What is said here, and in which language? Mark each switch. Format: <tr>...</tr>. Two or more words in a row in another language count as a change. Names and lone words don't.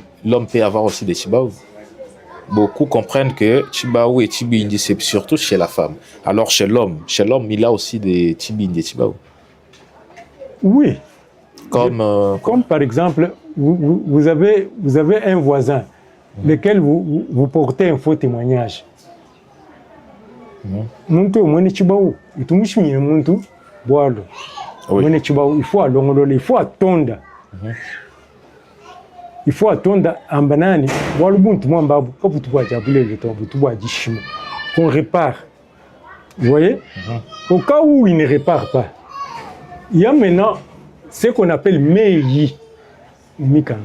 <fr>L'homme peut avoir aussi des Tshibao. Beaucoup comprennent que Tshibao et Tshibindi, c'est surtout chez la femme. Alors chez l'homme, il a aussi des Tshibindi et Tshibao. Oui. Comme par exemple, vous avez un voisin, lequel vous portez un faux témoignage.</fr> <lua>Muntu omwene Tshibao, itumushimye muntu bwalo.</lua> <fr>Oui. Il faut alongolola, il faut attendre. Il faut attendre en banane. Voilà, qu'on répare. Vous voyez? Au cas où il ne répare pas, il y a maintenant ce qu'on appelle Meyi Mikando.</fr>